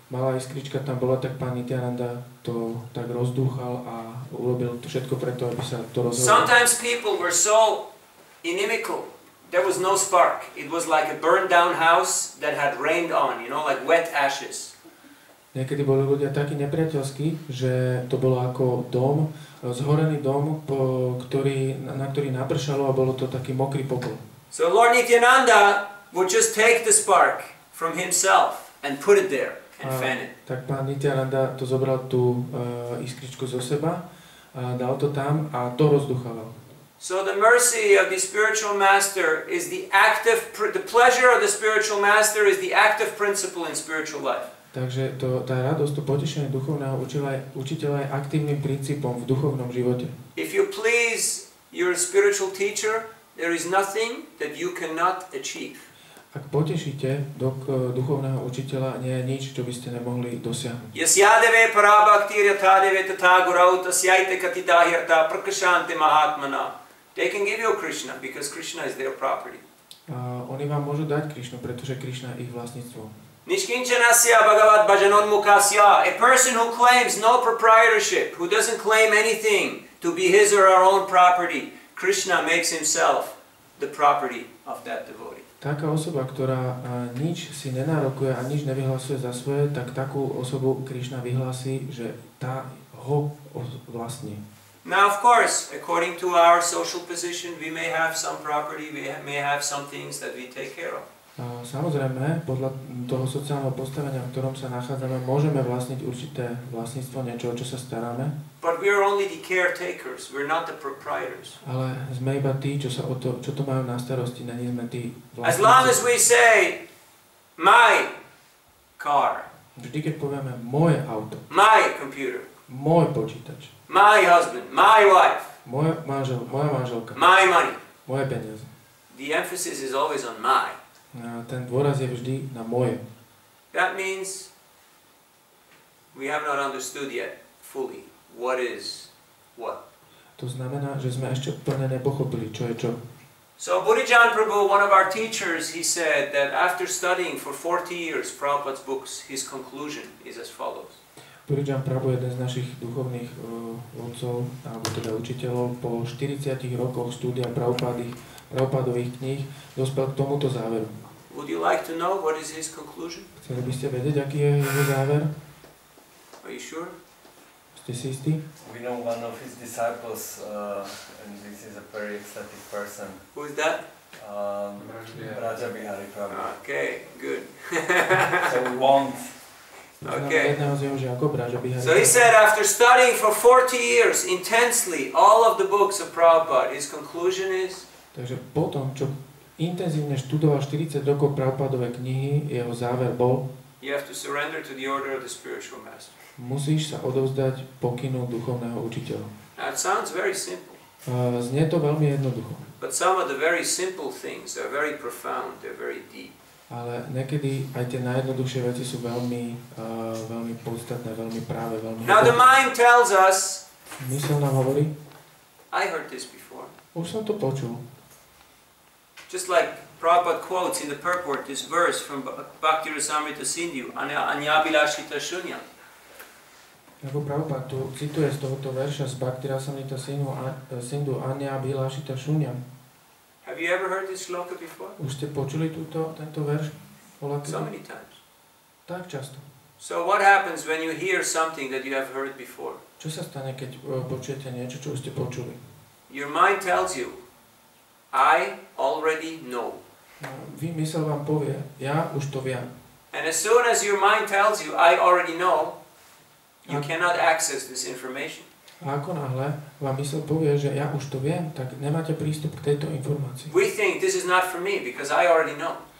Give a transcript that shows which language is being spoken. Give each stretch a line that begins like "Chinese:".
Slovak: malá iskrička tam bola, tak pán Nityananda to tak rozdúchal a urobil to všetko preto, aby sa to rozhodlo.
English: Sometimes people were so inimical. There was no spark. It was like a burned down house that had rained on, you know, like wet ashes.
Slovak: Niekedy boli ľudia takí nepriateľskí, že to bolo ako dom, zhorený dom, na ktorý napršalo a bolo to taký mokrý popol.
English: So Lord Nityananda would just take the spark from himself and put it there and fan it.
Slovak: Tak pán Nityananda to zobral tú iskričku zo seba, dal to tam a to rozduchával.
English: So the mercy of the spiritual master is the pleasure of the spiritual master is the active principle in spiritual life.
Slovak: Takže tá radosť, to potešenie duchovného učiteľa je aktívnym princípom v duchovnom živote.
English: If you please your spiritual teacher, there is nothing that you cannot achieve.
Slovak: Ak potešíte duchovného učiteľa, nie je nič, čo by ste nemohli dosiahnuť.
Sanskrit: Yasyadeve parabhaktirya tadeve tatagurauta syaite katidahirta prakashante mahatmana.
English: They can give you Krishna because Krishna is their property.
Slovak: Oni vám môžu dať Krišnu, pretože Krišna je ich vlastníctvo.
Sanskrit: Nishkinchanasya bhagavat bhajanonmukasya.
English: A person who claims no proprietorship, who doesn't claim anything to be his or her own property, Krishna makes himself the property of that devotee.
Slovak: Taká osoba, ktorá nič si nenárokuje a nič nevyhlasuje za svoje, tak takú osobu Krišna vyhlási, že tá ho vlastní.
English: Now, of course, according to our social position, we may have some property, we may have some things that we take care of.
Slovak: Samozrejme, podľa toho sociálneho postavenia, v ktorom sa nachádzame, môžeme vlastniť určité vlastníctvo, niečo, o čo sa staráme.
English: But we are only the caretakers, we're not the proprietors.
Slovak: Ale sme iba tí, čo to majú na starosti, nie sme tí vlastníci.
English: As long as we say, my car,
Slovak: vždy, keď povieme moje auto,
English: my computer,
Slovak: môj počítač,
English: my husband, my wife,
Slovak: moja manželka,
English: my money,
Slovak: moje peniaze.
English: the emphasis is always on my.
Slovak: Ten dôraz je vždy na moje.
English: That means we have not understood yet fully what is what.
Slovak: To znamená, že sme ešte úplne nepochopili, čo je čo.
English: So Buddhijan Prabhu, one of our teachers, he said that after studying for 40 years Prabhupada's books, his conclusion is as follows.
Slovak: Buddhijan Prabhu, jeden z našich duchovných vodcov, alebo teda učiteľov, po 40 rokoch štúdia Prabhupádových kníh dospel k tomuto záveru.
English: Would you like to know what is his conclusion?
Slovak: Chceli by ste vedieť, aký je jeho záver?
English: Are you sure?
Slovak: Ste si istí?
English: We know one of his disciples, and this is a very ecstatic person. Who is that? Raja Bihari Prabhu. Okay, good. So we want. Okay. So he said after studying for 40 years intensely all of the books of Prabhupada, his conclusion is.
Slovak: Takže potom, čo intenzívne študoval 40 rokov Prabhupádové knihy, jeho záver bol:
English: You have to surrender to the order of the spiritual master.
Slovak: Musíš sa odovzdať pokynu duchovného učiteľa.
English: Now it sounds very simple.
Slovak: Znie to veľmi jednoducho.
English: But some of the very simple things are very profound, they're very deep.
Slovak: Ale niekedy aj tie najjednoduchšie veci sú veľmi podstatné, veľmi práve, veľmi.
English: Now the mind tells us.
Slovak: Mysel nám hovorí.
English: I heard this before.
Slovak: Už som to počul.
English: Just like Prabhupada quotes in the purport this verse from Bhakti Rasamrita Sindhu, Anyabilashita Shunya.
Slovak: Ako Prabhupada tu cituje z tohoto verša z Bhakti Rasamrita Sindhu Anyabilashita Shunya.
English: Have you ever heard this shloka before?
Slovak: Už ste počuli tento verš?
English: So many times.
Slovak: Tak často.
English: So what happens when you hear something that you have heard before?
Slovak: Čo sa stane, keď počujete niečo, čo už ste počuli?
English: Your mind tells you, I already know.
Slovak: Mysel vám povie, ja už to viem.
English: And as soon as your mind tells you, I already know, you cannot access this information.
Slovak: A ako náhle vám mysel povie, že ja už to viem, tak nemáte prístup k tejto informácii.
English: We think this is not for me because I already know.